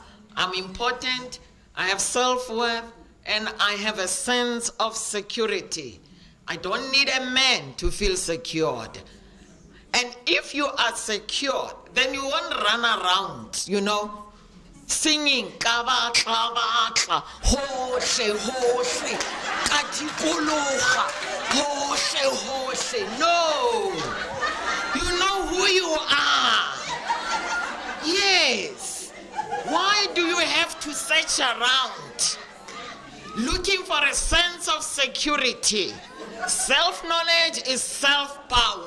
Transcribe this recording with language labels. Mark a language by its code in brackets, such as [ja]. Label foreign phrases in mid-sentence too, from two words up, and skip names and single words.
[en] I'm important, I have self-worth, and I have a sense of security. I don't need a man to feel secured. And if you are secured, then you won't run around, singing [st] kabatla batla hohle hohle katikologa hohle hohle. [en] No, you know who you are. Yes. Why do you have to search around looking for a sense of security? Self-knowledge is self-power.